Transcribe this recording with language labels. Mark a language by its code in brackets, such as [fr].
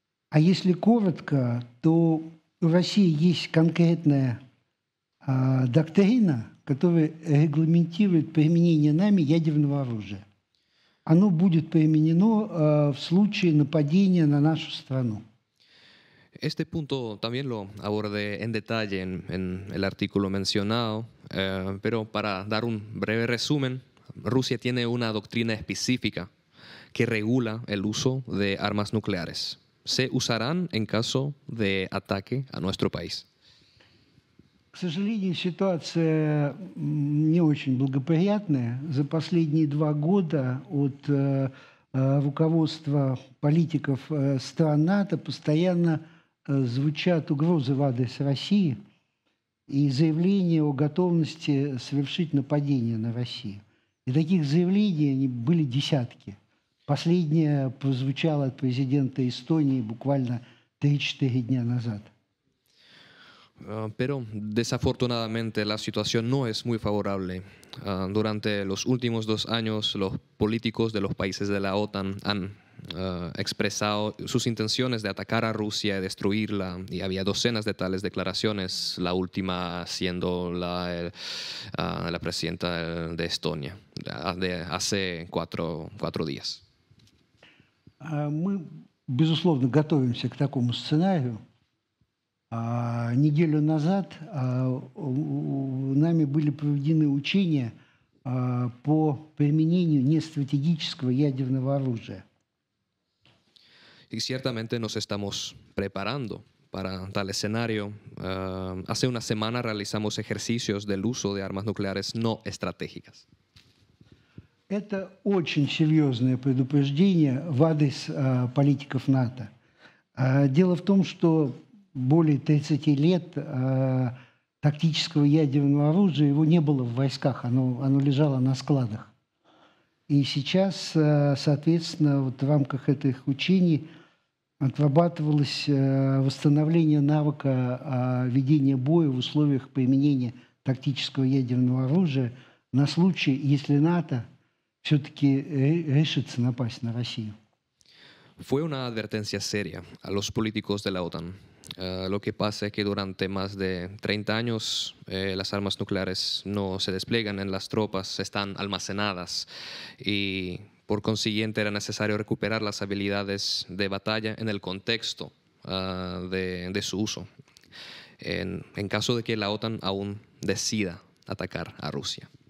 [ru] А если коротко, то у России есть конкретная доктрина, которая регламентирует применение нами ядерного оружия. Оно будет применено в случае нападения на нашу страну. [es] Este punto también lo abordé en detalle en el artículo mencionado, pero para dar un breve resumen, Rusia tiene una doctrina específica que regula el uso de armas nucleares. Se usarán en caso de ataque a nuestro país. [ru] К сожалению, ситуация не очень благоприятная. За последние 2 года от руководства политиков стран НАТО постоянно звучат угрозы в адрес России и заявления о готовности совершить нападение на Россию. И таких заявлений были десятки. Последнее прозвучало от президента Эстонии буквально 3-4 дня назад. [es] Pero desafortunadamente la situación no es muy favorable. Durante los últimos 2 años, los políticos de los países de la OTAN han expresado sus intenciones de atacar a Rusia y destruirla, y había docenas de tales declaraciones, la última siendo la presidenta de Estonia, de hace 4 días. [ru] Мы, безусловно, готовимся к такому сценарию. Неделю назад нами были проведены учения по применению нестратегического ядерного оружия. [es] Y ciertamente nos estamos preparando para tal escenario. Hace una semana realizamos ejercicios del uso de armas nucleares no estratégicas. [ru] Это очень серьезное предупреждение в адрес политиков НАТО. Дело в том, что более 30 лет тактического ядерного оружия его не было в войсках, оно лежало на складах. И сейчас, соответственно, вот в рамках этих учений отрабатывалось восстановление навыка ведения боя в условиях применения тактического ядерного оружия на случай, если НАТО все-таки решится напасть на Россию. [es] Fue una advertencia seria a los políticos de la OTAN. Lo que pasa es que durante más de 30 años las armas nucleares no se despliegan en las tropas, están almacenadas y por consiguiente era necesario recuperar las habilidades de batalla en el contexto de su uso, en caso de que la OTAN aún decida atacar a Rusia.